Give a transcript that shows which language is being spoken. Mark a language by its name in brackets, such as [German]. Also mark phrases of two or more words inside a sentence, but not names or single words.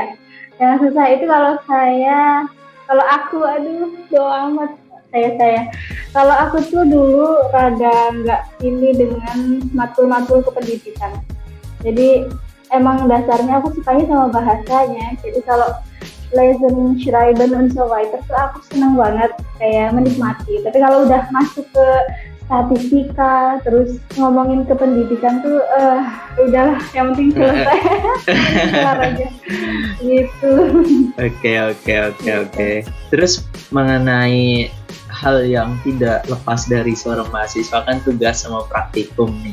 [Indonesian] Yang susah itu kalau aku doa amat saya. Kalau aku tuh dulu rada nggak ini dengan matkul-matkul kependidikan. Jadi emang dasarnya aku sukanya sama bahasanya. Jadi kalau [German] Lesen, Schreiben, und so weiter [Indonesian] tuh aku senang banget, kayak menikmati. Tapi kalau udah masuk ke statistika, terus ngomongin kependidikan tuh udahlah, yang penting selesai. Kelar aja. Gitu. Oke. Terus mengenai hal yang tidak lepas dari seorang mahasiswa kan tugas sama praktikum nih.